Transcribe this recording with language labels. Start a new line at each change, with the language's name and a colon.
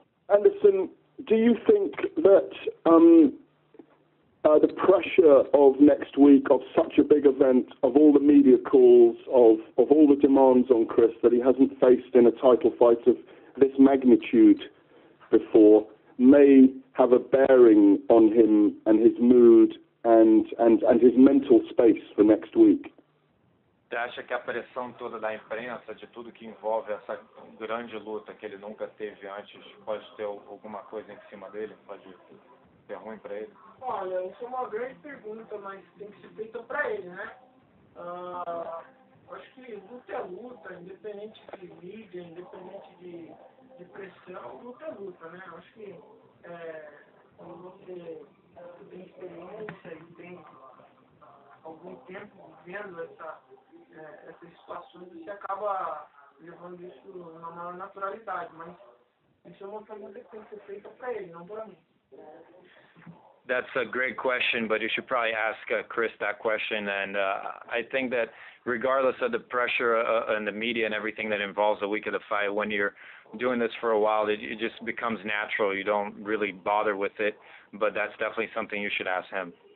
English: Anderson, do you think that the pressure of next week, of such a big event, of all the media calls, of all the demands on Chris that he hasn't faced in a title fight of this magnitude before, may have a bearing on him and his mood and his mental space for next week?
Portuguese: Você acha que a pressão toda da imprensa, de tudo que envolve essa grande luta que ele nunca teve antes, pode ter alguma coisa em cima dele? Pode ser ruim para ele? Olha, isso é uma grande pergunta, mas tem que ser feita para ele, né? Acho que luta é luta, independente de mídia, independente de pressão, luta é luta, né? Acho que quando você tem experiência e tem algum tempo vivendo essas situações, você acaba levando isso na maior naturalidade, mas isso é uma pergunta que tem que ser feita para ele, não para mim.
English: That's a great question, but you should probably ask Chris that question. And I think that regardless of the pressure and the media and everything that involves the week of the fight, when you're doing this for a while, it just becomes natural. You don't really bother with it, but that's definitely something you should ask him.